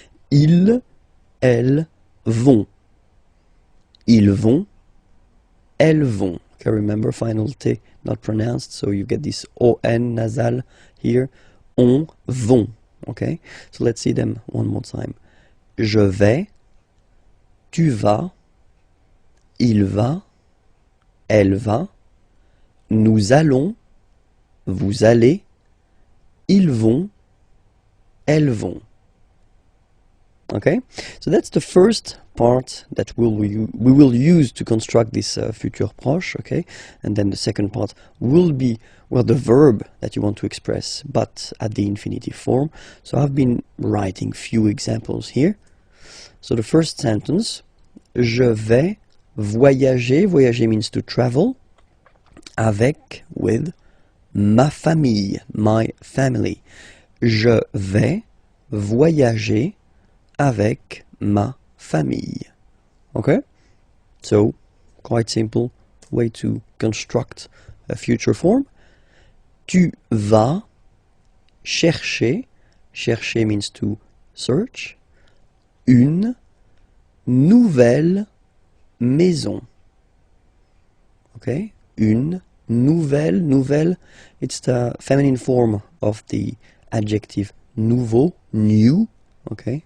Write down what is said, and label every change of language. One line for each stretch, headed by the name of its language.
French: Ils, elles vont. Ils vont. Elles vont.
English: Okay, remember, final T not pronounced, so you get this ON nasal here. On vont. Okay, so let's see them one more time.
French: Je vais, tu vas, il va, elle va, nous allons, vous allez, ils vont, elles vont.
English: Okay, so that's the first part that we will use to construct this futur proche, okay? And then the second part will be, well, the verb that you want to express, but at the infinitive form. So I've been writing few examples here. So the first sentence,
French: je vais voyager.
English: Voyager means to travel.
French: Avec, with, ma famille,
English: my family.
French: Je vais voyager avec ma famille. Okay?
English: So, quite simple way to construct a future form.
French: Tu vas chercher, chercher
English: means to search,
French: une nouvelle maison.
English: Okay? Une nouvelle, nouvelle, it's the feminine form of the adjective nouveau, new, okay?